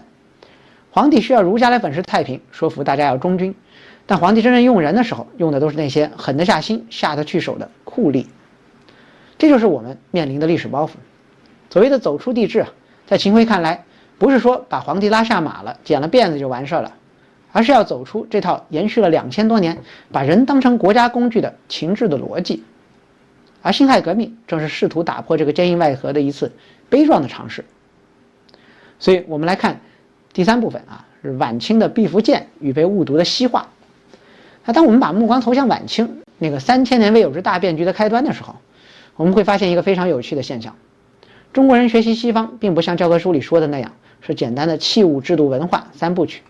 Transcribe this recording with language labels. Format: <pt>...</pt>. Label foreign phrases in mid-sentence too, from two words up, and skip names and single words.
<zh>皇帝需要儒家來粉飾太平，說服大家要忠君，但皇帝真正用人的時候，用的都是那些狠得下心、下得去手的酷吏。這就是我們面臨的歷史包袱。所謂的走出帝制啊，在秦暉看來，不是說把皇帝拉下馬了，剪了辮子就完事了，而是要走出這套延續了2000多年，把人當成國家工具的秦制的邏輯。而辛亥革命正是試圖打破這個堅硬外核的一次悲壯的嘗試。所以我們來看第3部分啊，是晚清的畢福劍與被誤讀的西化。那當我們把目光投向晚清那個3000年未有之大變局的開端的時候，我們會發現一個非常有趣的現象：中國人學習西方，並不像教科書裡說的那樣是簡單的器物制度文化3部曲。</zh>